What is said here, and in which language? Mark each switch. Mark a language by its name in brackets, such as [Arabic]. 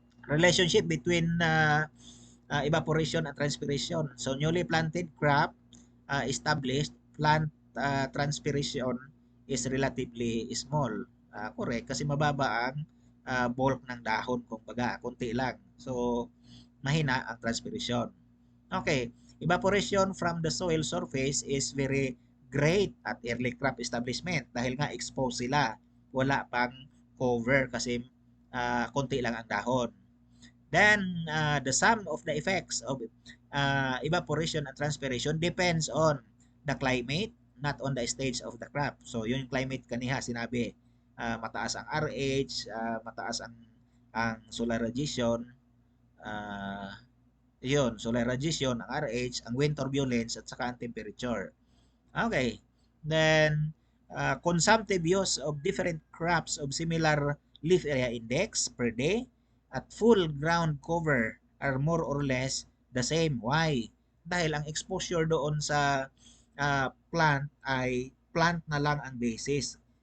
[English] Relationship between evaporation and transpiration. So, newly planted crop established, plant transpiration is relatively small. [Filipino] Correct, kasi mababa ang bulk ng dahon, kumbaga, konti lang. So, mahina ang transpiration. [English] Okay, evaporation from the soil surface is very great at early crop establishment [Filipino] dahil nga exposed sila. Wala pang cover kasi konti lang ang dahon. [English] Then, the sum of the effects of evaporation and transpiration depends on the climate, not on the stage of the crop. [Filipino] So, yung climate kaniha, sinabi, mataas ang RH, mataas ang solar radiation, yun, solar radiation, ang RH, ang wind turbulence, at saka ang temperature. Okay. [English] Then, consumptive use of different crops of similar leaf area index per day at full ground cover are more or less the same. Why? [Filipino] Dahil ang exposure doon sa plant ay plant na lang ang basis.